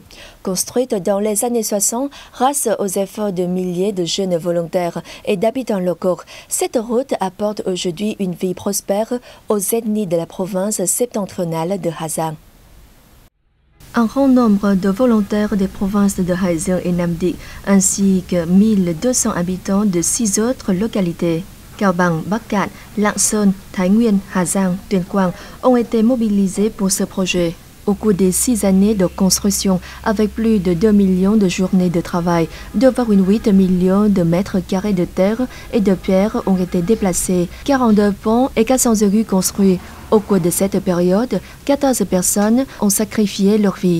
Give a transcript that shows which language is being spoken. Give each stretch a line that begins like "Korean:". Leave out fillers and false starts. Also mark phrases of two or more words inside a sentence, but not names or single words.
French: Construite dans les années 60 grâce aux efforts de milliers de jeunes volontaires et d'habitants locaux, cette route apporte aujourd'hui une vie prospère aux ethnies de la province septentrionale de Hà Giang. Un grand nombre de volontaires des provinces de Hà Giang et Nam Định, ainsi que 1200 habitants de 6 autres localités, Cao Bằng, Bắc Cạn, Lạng Sơn, Thái Nguyên, Hà Giang, Tuyên Quang, ont été mobilisés pour ce projet. Au cours des 6 années de construction, avec plus de 2 millions de journées de travail, 2,8 millions de mètres carrés de terre et de pierres ont été déplacés, 42 ponts et 400 rues construits. Au cours de cette période, 14 personnes ont sacrifié leur vie.